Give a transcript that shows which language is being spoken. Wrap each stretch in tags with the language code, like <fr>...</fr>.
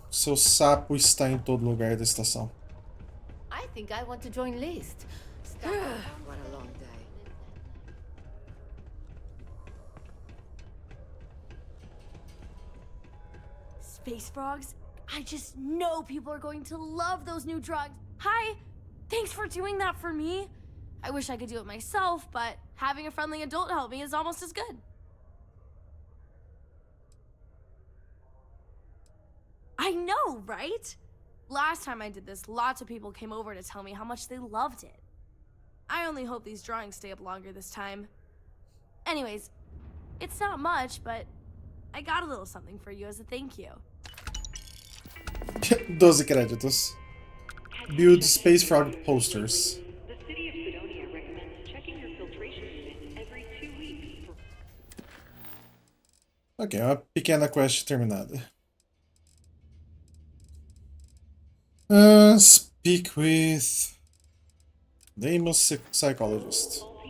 <pt>Seu sapo está em todo lugar da estação.</pt> <en>I think I want to join List. What a long day. Space frogs? I just know people are going to love those new drugs. Hi! Thanks for doing that for me. I wish I could do it myself, but having a friendly adult help me is almost as good. I know, right? Last time I did this, lots of people came over to tell me how much they loved it. I only hope these drawings stay up longer this time. Anyways, it's not much, but I got a little something for you as a thank you.</en> <pt>12 créditos.</pt> <en>Build Space Frog posters. The city of Sidonia recommends checking your filtration units every 2 weeks.</en> <pt>Ok, uma pequena quest terminada.</pt> <en>Speak with Deimos psychologist.</en>